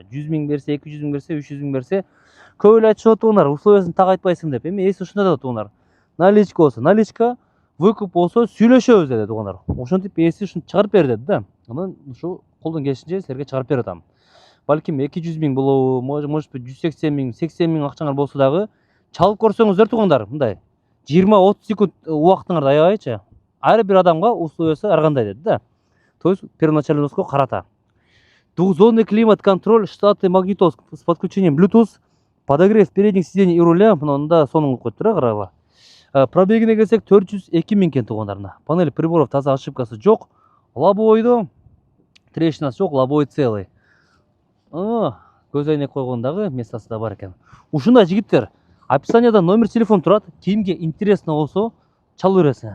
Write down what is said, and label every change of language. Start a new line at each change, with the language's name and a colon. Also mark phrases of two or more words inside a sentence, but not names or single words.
Kyrgyz: 100 миң берсе, 200 миң берсе, 300 миң берсе, көп эле айтышат тугандар. Условиясын так айтпайсың деп. Эми эси ушундай да тугандар. Наличка болсо наличка, выкуп болсо сүйлөшөбүз деди тугандар. Ошентип эси ушуну чыгарып бер деди да. Анан ушу колдон келишинче силерге чыгарып берип атам. Балким 200 миң болобу,
Russian: может быть
Kyrgyz: 180 миң, 80 миң акчаңар болсо дагы чалып көрсөңүздөр тугандар, мындай 20-30 секунд убактыңарды аябайчы. Ар бир адамга условиясы ар кандай деди да.
Russian: То есть первоначальный
Kyrgyz: взноско карата.
Russian: Двухзонный климат-контроль, штатный магнитоз с подключением Bluetooth, подогрев передних сидений и руля,
Kyrgyz: мында сонун коюп тура карагыла. Пробегине келсек 402 миң экен тугандарына.
Russian: Панель приборов
Kyrgyz: таза, ошибкасы жок. Лобойду трещинасы жок, лобой целый. Көз айнек койгондагы местасы да бар экен. Ушундай жигиттер, описанияда номер телефон турат. Кимге интересно болсо чалып бересиңер.